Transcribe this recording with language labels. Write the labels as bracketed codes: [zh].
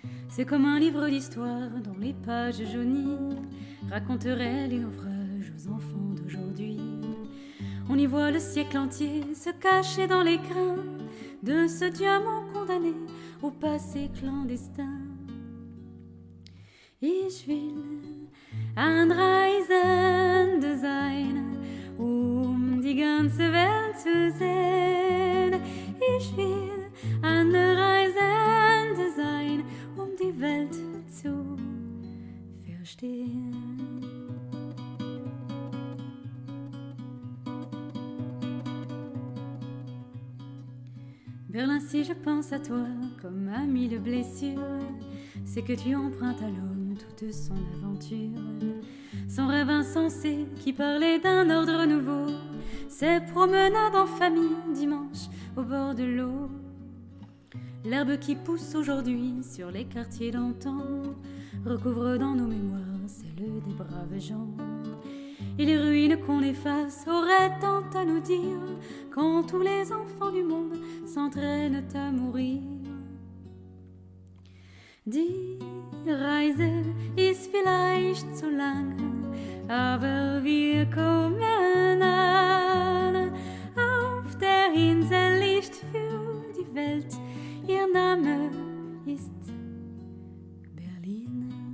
[fr] C'est comme un livre d'histoire dont les pages jaunies raconteraient les naufrages aux enfants d'aujourd'hui. On y voit le siècle entier se cacher dans l'écrin de ce diamant condamné au passé clandestin. [de] Ich will ein Reisende sein, die ganze Welt zu sehen. Ich will ein Reisende sein, die Welt zu verstehen. [fr] Berlin, si je pense à toi comme à mille blessures, c'est que tu empruntes à l'homme toute son aventure. Son rêve insensé qui parlait d'un ordre nouveau, ses promenades en famille dimanche au bord de l'eau. L'herbe qui pousse aujourd'hui sur les quartiers d'antan recouvre dans nos mémoires celle des braves gens. Et les ruines qu'on efface auraient tant à nous dire quand tous les enfants du monde s'entraînent à mourir. [de] Die Reise ist vielleicht zu lang, aber wir kommen an. Auf der Insel liegt für die Welt, ihr Name ist Berlin.